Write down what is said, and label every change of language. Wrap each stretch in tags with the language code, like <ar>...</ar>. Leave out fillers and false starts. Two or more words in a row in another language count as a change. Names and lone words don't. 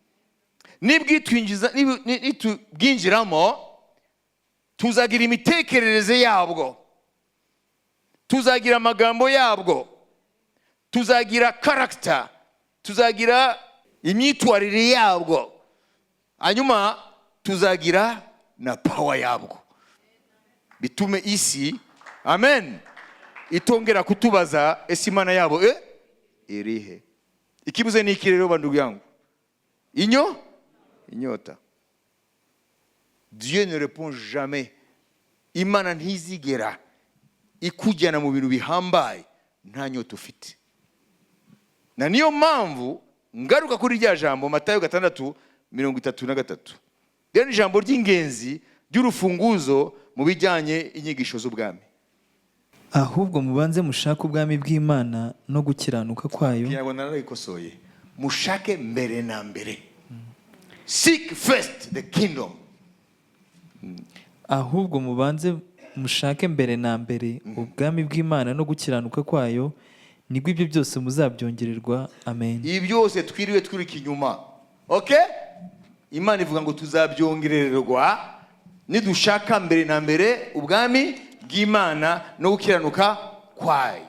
<rw>Nitubwinjiramo, tuzagira imitekerereze yabwo, tuzagira amagambo yabwo, tuzagira character, tuzagira imyitwarire yabwo, hanyuma tuzagira na power yabwo, bitume isi, amen, itongera kutubaza ese Imana yabo irihe. Ikibuze ni iki rero bandugu yangu? Inyota.</rw> <fr>Dieu ne répond jamais.</fr> <rw>Imana ntizigera ikujyana mu bintu bihambaye nta nyota ufite. Na niyo mpamvu ngaruka kuri rya jambo Matayo 6:33. Rero ni ijambo ry'ingenzi ry'urufunguzo mu bijyanye inyigisho z'ubwami. Ahubwo mubanze mushake ubwami bw'Imana no gukiranuka kwayo. Ntabwo narayikosoye. Mushake mbere na mbere.</rw> <en>Seek first the kingdom.</en> <rw>Ahubwo mubanze mushake mbere na mbere ubwami bw'Imana no gukiranuka kwayo, nibwo ibyo byose muzabyongererwa. Amen. Ibi byose twiriwe twirika inyuma, okay? Imana ivuga ngo tuzabyongererwa nidushaka mbere na mbere ubwami bw'Imana no gukiranuka kwayo.</rw>